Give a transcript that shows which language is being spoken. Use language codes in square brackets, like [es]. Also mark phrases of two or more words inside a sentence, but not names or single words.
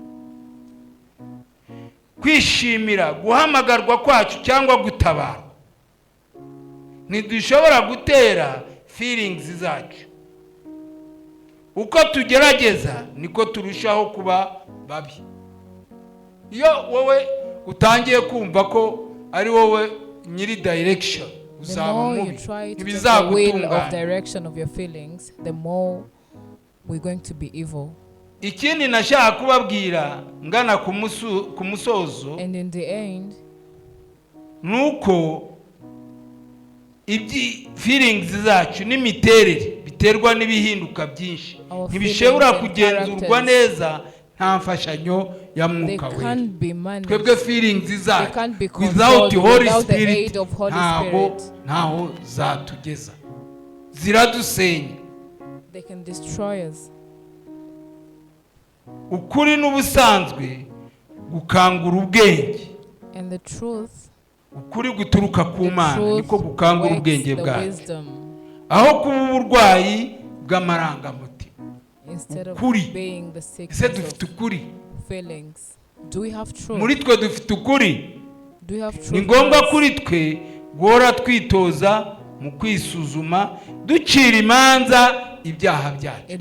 [rw] Kwishimira guhamagarwa kwacu cyangwa gutabara, ntidushobora gutera feelings zacu. Uko tugerageza niko turushaho kuba babi. Iyo wowe utangiye kumva ko ari wowe nyiri direction, uzaba mubi, ntibizagutungana. [en] The more we're going to be evil. [rw] Ikindi nashaka kubabwira ngana ku musozo, [en] and in the end, [rw] nuko ibyi feelings zacu n'imiterere biterwa n'ibihinduka byinshi, ntibishobora kugenzurwa neza nta mfashanyo ya Mwuka Wera. Twebwe feelings zacu [en] without Holy Spirit [rw] ntaho zatugeza, ziradusenya. [en] They can destroy us. [rw] Ukuri n'ubusanzwe gukangura ubwenge, [en] and the truth, [rw] ukuri guturuka ku Mana niko gukangura ubwenge bwacu, aho kuba uburwayi bw'amarangamutima. Ukuri, ese dufite ukuri? Muri twe dufite ukuri? Ni ngombwa kuri twe guhora twitoza mu kwisuzuma, ducira imanza ibyaha byacu.